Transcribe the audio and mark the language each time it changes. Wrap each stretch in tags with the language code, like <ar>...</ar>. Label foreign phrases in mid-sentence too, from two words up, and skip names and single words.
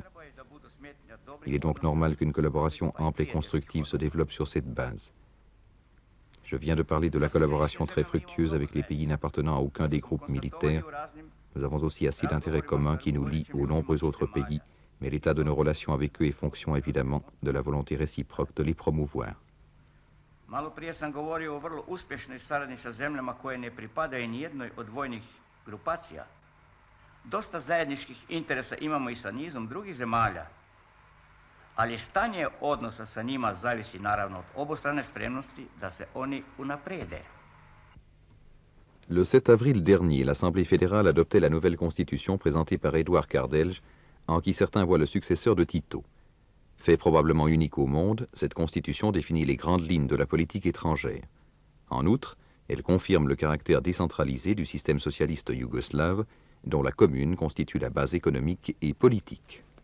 <fr>Il est donc normal qu'une collaboration ample et constructive se développe sur cette base. Je viens de parler de la collaboration très fructueuse avec les pays n'appartenant à aucun des groupes militaires. Nous avons aussi assez d'intérêts communs qui nous lient aux nombreux autres pays, mais l'état de nos relations avec eux est fonction évidemment de la volonté réciproque de les promouvoir.</fr> <sr>Malo prije sam govorio o vrlo uspješnoj saradnji sa zemljama koje ne pripadaju ni jednoj od vojnih grupacija. Dosta zajedničkih interesa imamo i sa nizom drugih zemalja, ali stanje odnosa sa njima zavisi naravno od obostrane spremnosti da se oni unaprede.</sr> <fr>Le 7 avril dernier, l'Assemblée fédérale adoptait la nouvelle constitution présentée par Édouard Cardelge, en qui certains voient le successeur de Tito. Fait probablement unique au monde, cette constitution définit les grandes lignes de la politique étrangère. En outre, elle confirme le caractère décentralisé du système socialiste yougoslave, dont la commune constitue la base économique et politique.</fr>